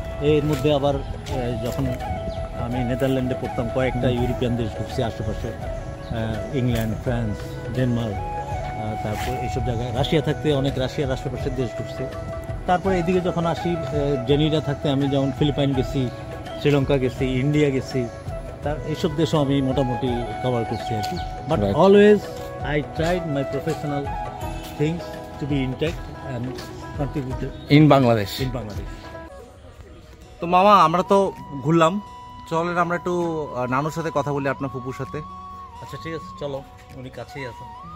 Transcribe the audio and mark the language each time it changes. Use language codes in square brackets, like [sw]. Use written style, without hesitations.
[bn] এর মধ্যে আবার যখন আমি নেদারল্যান্ডে পড়তাম, কয়েকটা ইউরোপিয়ান দেশ ঘুরছি আশেপাশে, ইংল্যান্ড, ফ্রান্স, ডেনমার্ক, তারপর এইসব জায়গায়। রাশিয়া থাকতে অনেক রাশিয়ার আশেপাশের দেশ ঘুরছি। তারপরে এদিকে যখন আসি, জেনিডা থাকতে আমি যেমন ফিলিপাইন গেছি, শ্রীলঙ্কা গেছি, ইন্ডিয়া গেছি, তার এইসব দেশও আমি মোটামুটি কভার করছি আর কি। [en] But always I tried my professional things to be intact and contributed in Bangladesh. [bn] তো মামা, আমরা তো ঘুরলাম, চলেন আমরা একটু নানুর সাথে কথা বলি, আপনার ফুপুর সাথে। আচ্ছা ঠিক আছে, চলো, উনি কাছেই আছেন।